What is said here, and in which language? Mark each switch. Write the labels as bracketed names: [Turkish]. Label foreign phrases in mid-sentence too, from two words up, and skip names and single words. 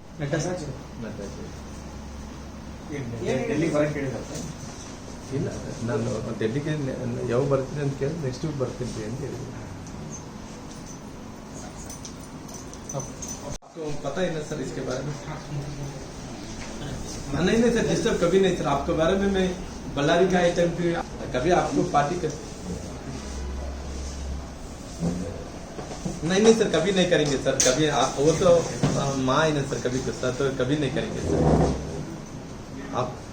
[Kannada] ನಟರಾಜ್ ಡೆಲ್ಲಿ ಬರಕ್ಕೆ ಹೇಳಿದ್ರೆ ಇಲ್ಲ, ನಾನು ಡೆಲ್ಲಿಗೆ ಯಾವಾಗ ಬರ್ತೀನಿ ಅಂತ ಕೇಳಿ [English] next week [Kannada] ಬರ್ತೀನಿ ಅಂತ ಹೇಳಿದ್ದೀನಿ. [Hindi] आपको पता है ना सर इसके बारे में? नहीं नहीं सर, डिस्टर्ब कभी नहीं सर, आपके बारे में मैं बल्लारी का टाइम पे कभी आपको पार्टी कर नहीं सर, कभी नहीं करेंगे सर, कभी वो तो माँ है ना सर, कभी गुस्सा तो कभी नहीं करेंगे सर आप।